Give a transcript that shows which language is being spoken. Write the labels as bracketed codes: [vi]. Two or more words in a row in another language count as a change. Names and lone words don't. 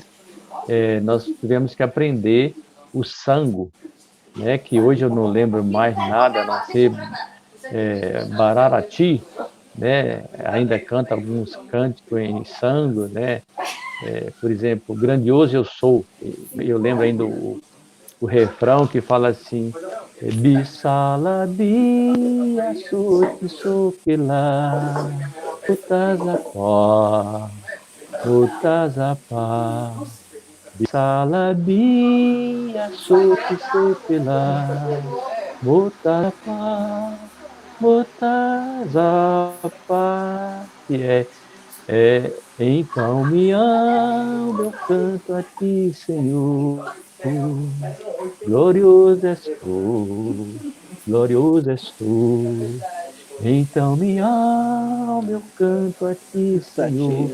[pt] Nós tivemos que aprender o Sango, né, que hoje eu não lembro mais nada, a não ser Bararati, né, ainda canta alguns cânticos em Sango, né, por exemplo, Grandioso Eu Sou. Eu lembro ainda o refrão que fala assim: [sg] Bisalabi asuki sukila utazapa utazapa Bisalabi asuki sukila utazapa utazapa, [pt] que então me ama, eu canto a ti, Senhor. Glorioso és tu, glorioso és tu. Então minha o meu canto a ti, Senhor.